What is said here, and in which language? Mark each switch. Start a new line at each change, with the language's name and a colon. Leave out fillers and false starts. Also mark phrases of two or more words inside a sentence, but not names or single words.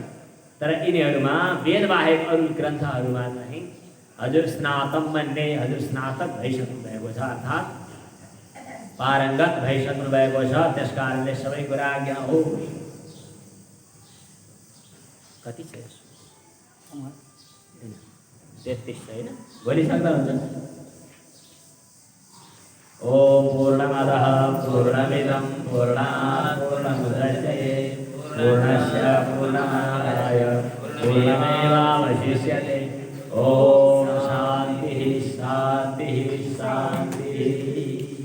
Nepali: तर यिनीहरूमा वेद बाहेक अरू ग्रन्थहरूमा चाहिँ हजुर स्नातम भन्ने हजुर स्नातक भइसक्नु भएको छ। अर्थात् पारङ्गत भइसक्नु भएको छ। त्यस कारणले सबै कुरा आज्ञा हो। कति छ यसो? 33 छैन? भोलि सक्दा हुन्छ।
Sanskrit: ओम पूर्णमदः पूर्णमिदं पूर्णात् पूर्णमुदच्यते पूर्णस्य पूर्णमादाय पूर्णमेवावशिष्यते। ओम शान्तिः शान्तिः शान्तिः।